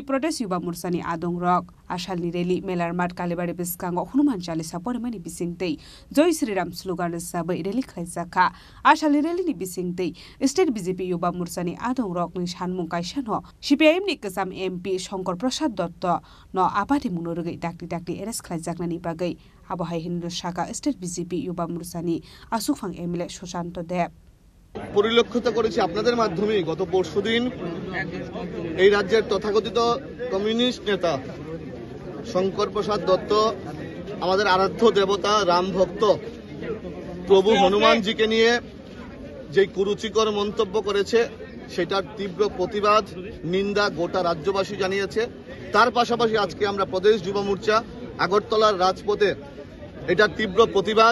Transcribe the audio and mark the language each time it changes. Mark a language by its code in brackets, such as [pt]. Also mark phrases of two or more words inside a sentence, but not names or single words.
[trp] protest Yuba Mursani Adong Rock, Ashali Reli, Melar Mat Kalibari Biskango, Hunuman Chali Sapormani Bisinte, Joy Sriram Slugan Saba Ireli Klasaka, Ashali Reli Bisinte, State BZP Yuba Mursani Adong Rock Nishan Munkaishano, Shipiam Nikasam MP, Shankar Prasad Dotto, no Apati Munogi Dakti Eres Klazaknani Bagay, Abahai Hindu Shaka, State BZP Yuba Mursani, Asufang Emile Shoshanto Deb. [bn] পরিলক্ষিত করেছি আপনাদের মাধ্যমে গত পরশুদিন এই রাজ্যের তথাকথিত কমিউনিস্ট নেতা শঙ্কর প্রসাদ দত্ত আমাদের আরাধ্য দেবতা রাম ভক্ত প্রভু হনুমানজিকে নিয়ে যে কুরুচিকর মন্তব্য করেছে সেটার তীব্র প্রতিবাদ নিন্দা গোটা রাজ্যবাসী জানিয়েছে তার পাশাপাশি আজকে আমরা প্রদেশ যুব মোর্চা আগরতলার রাজপথে এটার তীব্র প্রতিবাদ